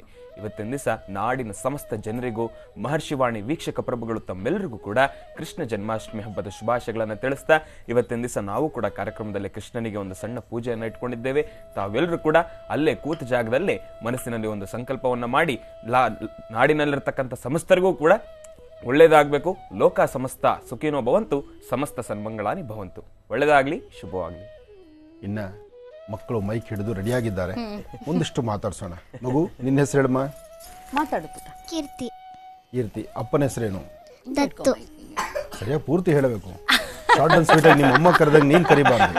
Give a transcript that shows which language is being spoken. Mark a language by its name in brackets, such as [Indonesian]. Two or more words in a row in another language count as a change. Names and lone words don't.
[Kannada] ಇವತ್ತಿನ ದಿವಸ ನಾಡಿನ ಸಮಸ್ತ ಜನರಿಗೂ, ಮಹರ್ಷಿವಾಣಿ ವೀಕ್ಷಕ ಪ್ರಭುಗಳು ತಮ್ಮೆಲ್ಲರಿಗೂ ಕೂಡ ಕೃಷ್ಣ ಜನ್ಮಾಷ್ಟಮಿ ಹಬ್ಬದ ಶುಭಾಶಯಗಳನ್ನು ತಿಳಿಸ್ತಾ, ಇವತ್ತಿನ ದಿವಸ ನಾವು ಕೂಡ ಕಾರ್ಯಕ್ರಮದಲ್ಲಿ ಕೃಷ್ಣನಿಗೆ ಒಂದು ಸಣ್ಣ ಪೂಜೆಯನ್ನು ಇಟ್ಕೊಂಡಿದ್ದೇವೆ. ತಾವೆಲ್ಲರೂ ಕೂಡ ಅಲ್ಲೇ ಕೂತ ಜಾಗದಲ್ಲೇ ಮನಸ್ಸಿನಲ್ಲಿ ಒಂದು ಸಂಕಲ್ಪವನ್ನ ಮಾಡಿ ನಾಡಿನಲ್ಲಿರ್ತಕ್ಕಂಥ ಸಮಸ್ತರಿಗೂ ಕೂಡ ಒಳ್ಳೇದಾಗಬೇಕು. [Sanskrit] ಲೋಕ ಸಮಸ್ತ ಸುಖಿನೋ ಭವಂತು, ಸಮಸ್ತ ಸನ್ಮಂಗಳಾನಿ ಭವಂತು. [Kannada] ಒಳ್ಳೇದಾಗ್ಲಿ, ಶುಭವಾಗ್ಲಿ. ಇನ್ನ ಮಕ್ಕಳು ಮೈಕ್ ಹಿಡಿದು ರೆಡಿಯಾಗಿದ್ದಾರೆ. ಒಂದಿಷ್ಟು ಮಾತಾಡ್ಸೋಣ. ಮಗು, ನಿನ್ನ ಹೆಸರು ಹೇಳಮ್ಮ. ಮಾತಾಡುತ್ತ ಕೀರ್ತಿ. ಕೀರ್ತಿ. ಅಪ್ಪನ ಹೆಸರೇನು? ದತ್ತು. ಸರಿಯಾಗಿ ಪೂರ್ತಿ ಹೇಳಬೇಕು. [English] short and sweet [Kannada] ಆಗಿ ನಿಮ್ಮ ಅಮ್ಮ ಕರೆದಾಗ ನೀನ್ ಕರಿಬಾರ್ದು.